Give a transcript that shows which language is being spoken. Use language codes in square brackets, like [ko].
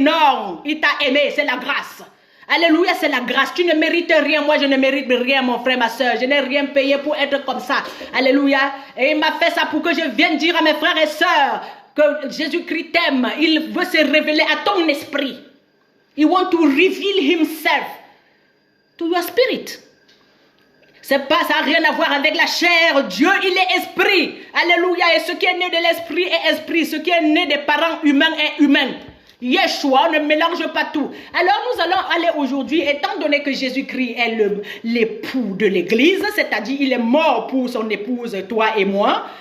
[fr] Non. Il t'a aimé. C'est la grâce. Alléluia, c'est la grâce. Tu ne mérites rien. Moi, je ne mérite rien, mon frère, ma soeur. Je n'ai rien payé pour être comme ça. Alléluia. Et il m'a fait ça pour que je vienne dire à mes frères et sœurs que Jésus-Christ t'aime. Il veut se révéler à ton esprit. [en] He wants to reveal himself to your spirit. [fr] Ça n'a rien à voir avec la chair. Dieu, il est esprit. Alléluia. Et ce qui est né de l'esprit est esprit. Ce qui est né des parents humains est humain. Yeshua, on ne mélange pas tout. Alors nous allons aller aujourd'hui, étant donné que Jésus-Christ est l'époux de l'église, c'est-à-dire il est mort pour son épouse, toi et moi.